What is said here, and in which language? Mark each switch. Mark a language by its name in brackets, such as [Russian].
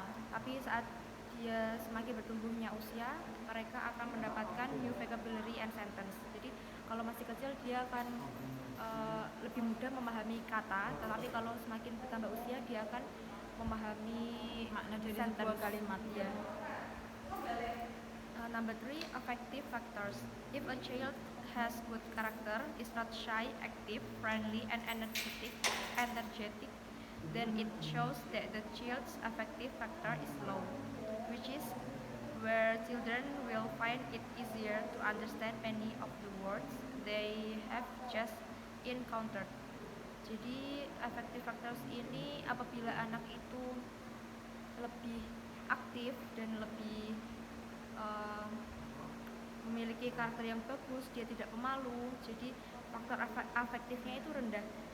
[Indonesian] Tapi saat dia semakin bertumbuhnya usia, mereka akan mendapatkan [English] new vocabulary and sentence. [Indonesian] Jadi kalau masih kecil dia akan lebih mudah memahami kata, tetapi kalau semakin bertambah usia dia akan memahami makna dari [English] sentence. [Indonesian] sebuah kalimat. Ya. [English] Number 3, affective factors. If a child has good character, is not shy, active, friendly, and energetic, then it shows that the child's affective factor is low, which is where children will find it easier to understand many of the words they have just encountered. [Indonesian] Jadi affective factors ini apabila anak itu lebih aktif dan lebih memiliki karakter yang bagus, dia tidak pemalu, jadi faktor afektifnya itu rendah.